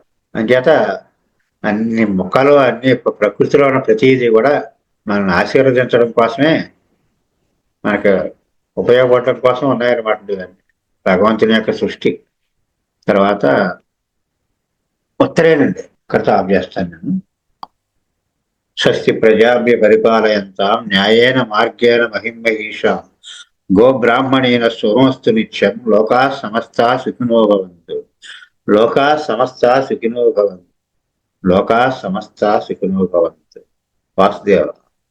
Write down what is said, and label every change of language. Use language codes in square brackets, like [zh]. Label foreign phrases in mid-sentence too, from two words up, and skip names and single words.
[te] అంచేత అన్ని మొక్కలు అన్ని ప్రకృతిలో ఉన్న ప్రతిదీ కూడా మనల్ని ఆశీర్వదించడం కోసమే మనకు ఉపయోగపడటం కోసం ఉన్నాయన్నమాట ఇవన్నీ. భగవంతుని యొక్క సృష్టి. తర్వాత ఉత్తరేనండి. ఇక్కడితో ఆఫ్ చేస్తాను నేను. [sa] స్వస్తి ప్రజాభ్య పరిపాలయంతాం న్యాయేన మార్గేణ మహిమహీషాం గోబ్రాహ్మణేన శుభమస్తు నిత్యం లోకా సమస్తా సుఖినో భవంతు. లోకా సమస్తా సుఖినో భవంతు. లోకా సమస్తా సుఖినో భవంతు. వాసుదేవ.